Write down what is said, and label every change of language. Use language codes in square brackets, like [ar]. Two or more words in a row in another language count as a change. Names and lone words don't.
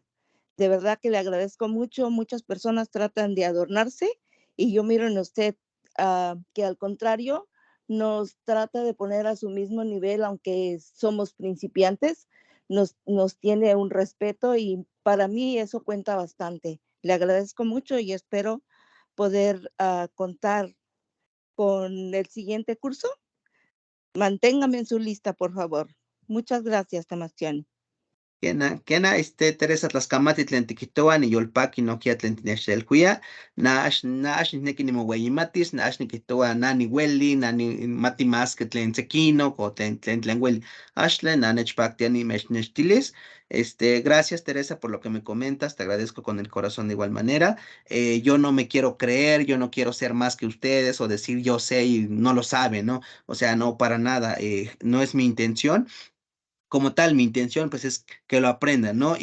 [es] De verdad que le agradezco mucho. Muchas personas tratan de adornarse y yo miro en usted que al contrario nos trata de poner a su mismo nivel, aunque somos principiantes, nos tiene un respeto y para mí eso cuenta bastante. Le agradezco mucho y espero poder contar con el siguiente curso. Manténgame en su lista, por favor. Muchas gracias, Tamastiani. [nah] Kena, Teresa Tlaskamati tlen tikihtowa niyolpaki nokia tlen tinechtelkuia, naax nikneki nimoweyimatis, naax nikihtowa na niueli, na nimati [es] más que [nah] tlen sekinok o tlen ueli. Axtle na nechpaktia nimechnextilis. [es] Gracias, Teresa, por lo que me comentas, te agradezco con el corazón de igual manera. Yo no me quiero creer, yo no quiero ser más que ustedes o decir yo sé y no lo saben, ¿no? O sea, no, para nada, no es mi intención. Como tal, mi intención pues es que lo aprendan, ¿no?